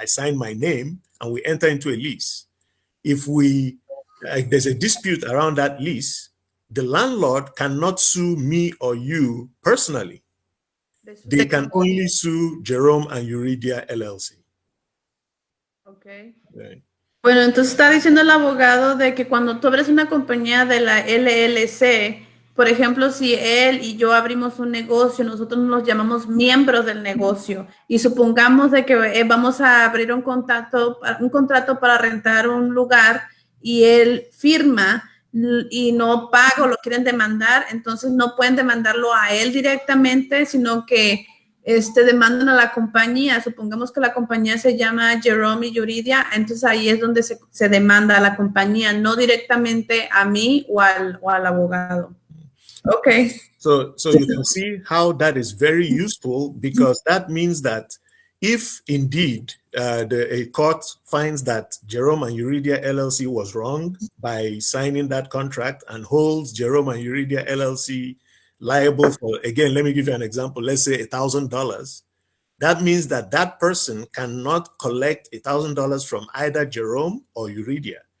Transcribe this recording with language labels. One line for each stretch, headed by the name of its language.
English: I sign my name and we enter into a lease. If there's a dispute around that lease, the landlord cannot sue me or you personally. They can only sue Jerome and Euridia LLC. Okay. Right.
Spanish: Bueno, entonces está diciendo el abogado de que cuando tú abres una compañía de la LLC, por ejemplo, si él y yo abrimos un negocio, nosotros nos llamamos miembros del negocio y supongamos de que vamos a abrir un contrato para rentar un lugar y él firma y no paga o lo quieren demandar, entonces no pueden demandarlo a él directamente, sino que demandan a la compañía. Supongamos que la compañía se llama Jerome y Euridia, entonces ahí es donde se demanda a la compañía, no directamente a mí o al abogado.
English: Okay. So you can see how that is very useful, because that means that if indeed a court finds that Jerome and Euridia LLC was wrong by signing that contract and holds Jerome and Euridia LLC liable for, again, let me give you an example, let's say $1,000, that means that that person cannot collect $1,000 from either Jerome or Euridia.